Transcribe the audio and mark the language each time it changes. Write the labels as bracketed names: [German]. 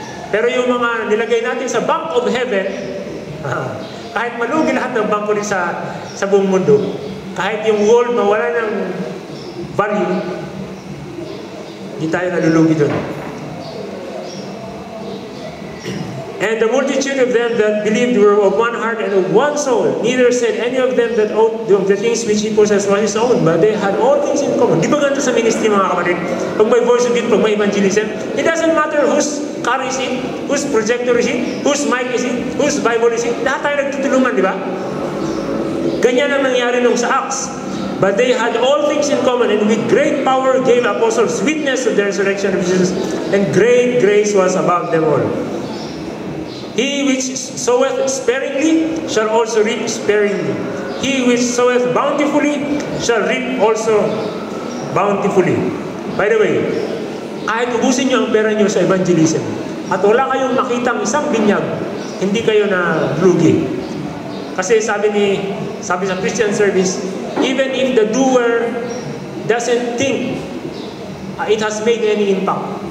[Filipino] Pero yung mga nilagay natin sa Bank of Heaven, kahit malugi lahat ng bangko rin sa buong mundo, kahit yung world mawala ng value, hindi tayo nalulugi doon. [English] And the multitude of them that believed were of one heart and of one soul. Neither said any of them that of the things which he possessed was his own, but they had all things in common. [Filipino] Di ba ganito sa ministry, mga kapatid? Pag may voice of it, pag may evangelism, [English] it doesn't matter whose car is it, whose projector is it, whose mic is it, whose Bible is it. [Filipino] Lahat tayo nagtutulungan, di ba? Ganyan ang nangyari nung sa Acts. [English] But they had all things in common, and with great power gave apostles witness of the resurrection of Jesus, and great grace was above them all. He which soweth sparingly shall also reap sparingly. He which soweth bountifully shall reap also bountifully. By the way, [Filipino] kahit ubusin nyo ang pera nyo sa evangelism, at wala kayong makitang isang binyag, hindi kayo na lugi. Kasi sabi sa [English] Christian service, even if the doer doesn't think it has made any impact.